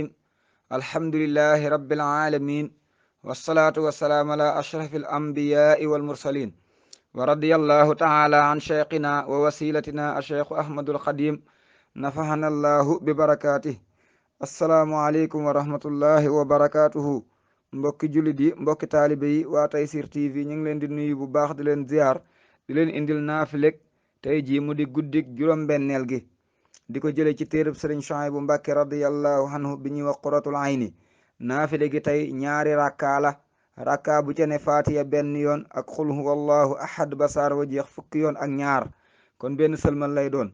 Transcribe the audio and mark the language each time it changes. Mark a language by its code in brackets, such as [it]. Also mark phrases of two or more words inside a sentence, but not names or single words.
[ar] الحمد لله رب العالمين، والصلاة والسلام على أشرف الأنبياء والمرسلين، ورضي الله تعالى عن شيخنا ووسيلتنا الشيخ أحمد الخديم، نفعنا الله ببركاته. السلام عليكم ورحمة الله وبركاته. [wo] mbokki jullit yi, mbokki taalibe yi, waa Tayssir TV ñu ngi leen di nuyu bu baax, di leen ziar, di leen indil naafilek tey jii mu di guddik juróom-benneel gi, di ko jële ci téereb sëriñ Suhaybu Mbàkke [ar] رضي الله عنه [wo] bi ñuy wax quratul ayni. naafile gi tey ñaari rakkaa la. rakkaa bu ca ne faatiya benn yoon ak [ar] قل هو الله أحد [wo] ba saar wa jeex fukki yoon ak ñaar, kon benn sëlmal lay doon.